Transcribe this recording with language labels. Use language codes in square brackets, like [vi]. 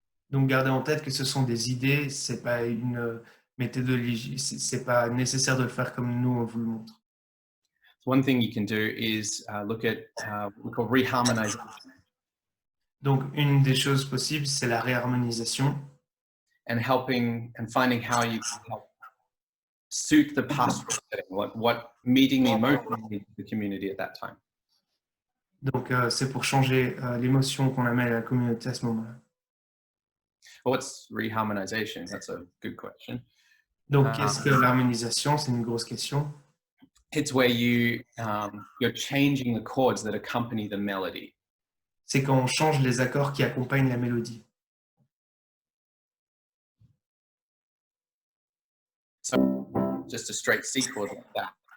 [fr] Donc gardez en tête que ce sont des idées, c'est pas une méthodologie, c'est pas nécessaire de le faire comme nous on vous le montre. [en] So one thing you can do is look at what we call reharmonization. [fr] Donc une des choses possibles, c'est la réharmonisation [en] And helping and finding how you can help suit the pastoral setting, what meeting the emotional needs of the community at that time. [fr] Donc c'est pour changer l'émotion qu'on amène à la communauté à ce moment-là. [en] Well, what's reharmonization? That's a good question. [fr] Donc qu'est-ce que l'harmonisation? C'est une grosse question. [en] It's where you're changing the chords that accompany the melody. [fr] C'est quand on change les accords qui accompagnent la mélodie. [en] So just a straight C chord like that.